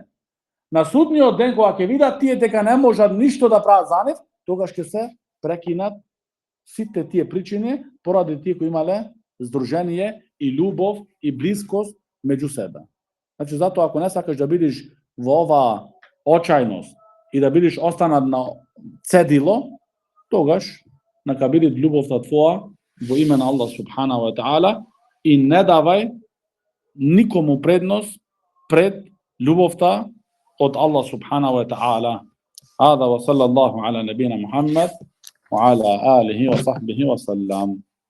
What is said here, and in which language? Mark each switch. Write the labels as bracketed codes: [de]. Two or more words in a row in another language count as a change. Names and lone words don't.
[mk] На судниот ден, кога ќе видат тие дека не можат ништо да прават за нив, тогаш ќе се прекинат сите тие причини поради тие кои имале здружение и љубов и блискост меѓу себе. Значи, затоа ако не сакаш да бидеш во ова очајност и да бидеш останат на цедило, тогаш нека биде љубовта твоја во име на Аллах [ar] سبحانه وتعالى [mk] и не давај никому предност пред љубовта од Аллах [ar] سبحانه وتعالى. هذا وصلى الله على نبينا محمد وعلى آله وصحبه وسلم.